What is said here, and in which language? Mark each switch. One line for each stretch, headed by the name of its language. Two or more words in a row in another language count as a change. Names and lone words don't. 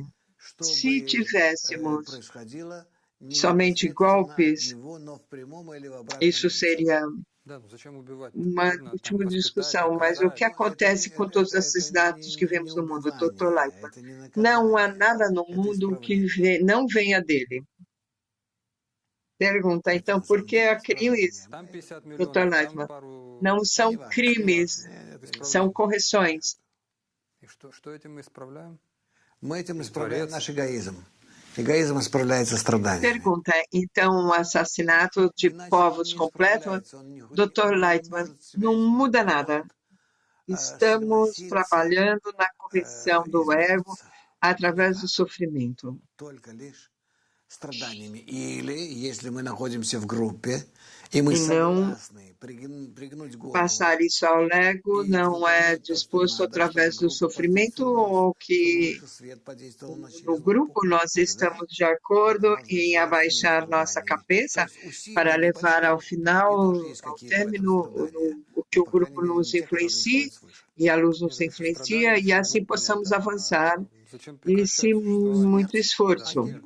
Portuguese: Se tivéssemos somente golpes, isso seria uma última discussão, mas o que acontece com todos esses dados que vemos no mundo, Dr. Lightman? Não há nada no mundo que não venha dele. Pergunta, então, por que há crimes, Dr. Lightman? Não são crimes, são correções.
Russian: Мы этим исправляем наш эгоизм. Эгоизм исправляется страданием.
Portuguese: Pergunta, então, o assassinato de povos completo, Dr. Lightman, não muda nada. Estamos trabalhando na correção do ego através do sofrimento.
Russian: Только лишь страданиями. Или, если мы находимся в группе, и мы согласны пригнуть голову,
Portuguese: passar isso ao ego não é disposto através do sofrimento, ou que no grupo nós estamos de acordo em abaixar nossa cabeça para levar ao final, ao término, o que o grupo nos influencia e a luz nos influencia, e assim possamos avançar e sem muito esforço.